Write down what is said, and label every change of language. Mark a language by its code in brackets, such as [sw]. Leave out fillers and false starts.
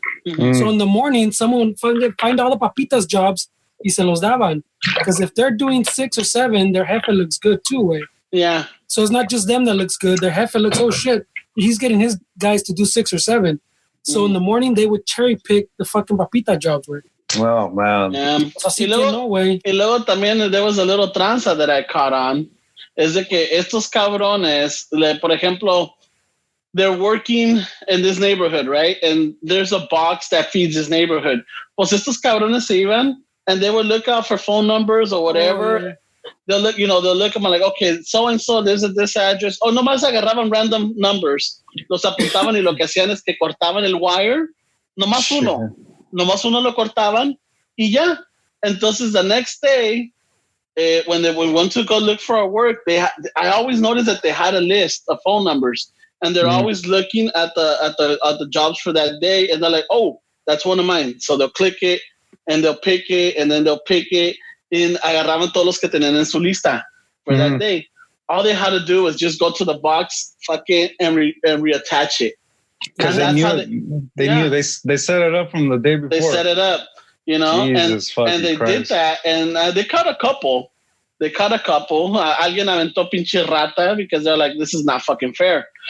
[en] So in the morning, someone would find all the papitas jobs [es] y se los daban. [en] Because if they're doing 6 or 7, their jefe looks good too, güey. Yeah. So it's not just them that looks good. Their jefe looks, oh shit, he's getting his guys to do 6 or 7. So in the morning, they would cherry-pick the fucking papita jobs, güey. Wow, man. [es] Y luego también [en] there was a little tranza that I caught on. [es] Es de que estos cabrones, por ejemplo, [en] they're working in this neighborhood, right? And there's a box that feeds this neighborhood. [es] Pues estos cabrones se iban [en] and they would look out for phone numbers or whatever. Oh, yeah. They'll look, they'll look at them like, okay, so-and-so, this is this address. [es] O nomás agarraban [en] random numbers. [es] Los apuntaban y lo que hacían es que cortaban el wire. Nomás uno lo cortaban y ya. [en] Entonces, the next day, when we went to go look for our work, I always noticed that they had a list of phone numbers. And they're always looking at the jobs for that day. And they're like, oh, that's one of mine. So they'll click it and they'll pick it and then they'll pick it. [es] And agarraban todos los que tenían en su lista [en] for that day. All they had to do was just go to the box, fucking, and reattach it. Because they knew they set it up from the day before. They set it up, Jesus and they Christ. did that. And they caught a couple. [es] Alguien aventó pinche rata [en] because they're like, this is not fucking fair.